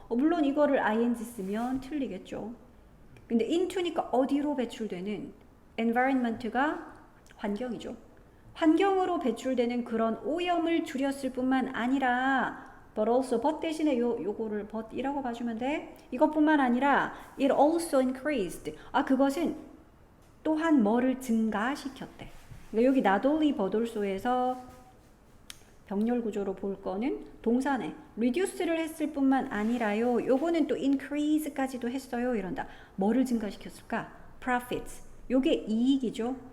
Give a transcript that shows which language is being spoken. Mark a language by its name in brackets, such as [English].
[Korean] 물론 이거를 ing 쓰면 틀리겠죠. 근데 into니까 어디로 배출되는 environment가 환경이죠. 환경으로 배출되는 그런 오염을 줄였을 뿐만 아니라 [English] but also [Korean] but 대신에 요거를 but이라고 봐주면 돼. [English] 이것뿐만 아니라 it also increased. [Korean] 그것은 또한 뭐를 증가시켰대. 그러니까 여기 [English] not only but also에서 [Korean] 병렬 구조로 볼 거는 동사네. reduce를 했을 뿐만 아니라요. 요거는 또 increase까지도 했어요. 이런다. 뭐를 증가시켰을까? [English] profits. [Korean] 요게 이익이죠.